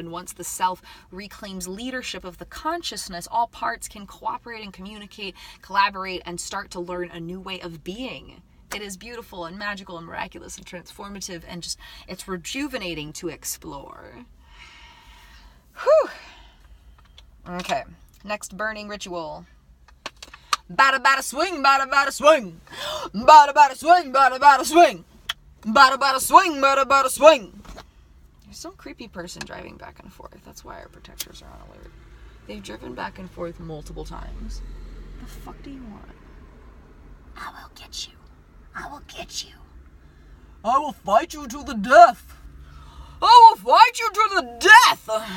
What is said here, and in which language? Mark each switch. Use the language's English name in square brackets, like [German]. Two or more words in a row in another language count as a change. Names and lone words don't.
[English] And once the self reclaims leadership of the consciousness, all parts can cooperate and communicate, collaborate, and start to learn a new way of being. It is beautiful and magical and miraculous and transformative, and just, it's rejuvenating to explore. Whew. Okay, next burning ritual. Bada bada swing, bada bada swing. Bada bada swing, bada bada swing. Bada bada swing, bada bada swing. There's some creepy person driving back and forth. That's why our protectors are on alert. They've driven back and forth multiple times. What the fuck do you want? I will get you. I will get you. I will fight you to the death. I will fight you to the death.